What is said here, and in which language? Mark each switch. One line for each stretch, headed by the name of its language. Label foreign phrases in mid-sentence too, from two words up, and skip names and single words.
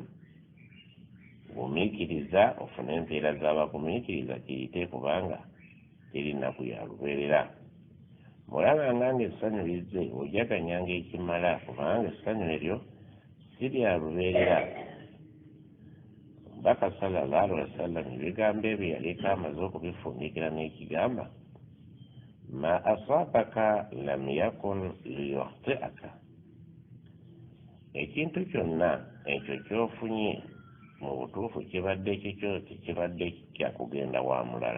Ganda: Gumiikiriza ofune empeera z'abagumiikiriza kiyite, kubanga teri nnaku ya lubeerera. Bw'olabanga ng'essanyu lizze, ojaganyanga ekimala, kubanga essanyu eryo si lya lubeerera. Omubaka
Arabic: صلى الله عليه وسلم
Ganda: ebigambo ebyo yaleka amaze okubifumbikira n'ekigamba,
Arabic: ما أصابك لم يكن ليخطئك.
Ganda: Ekintu kyonna ekyo ky'ofunye mu butuufu kibadde kikyo, tekibadde kyakugenda wa mulala.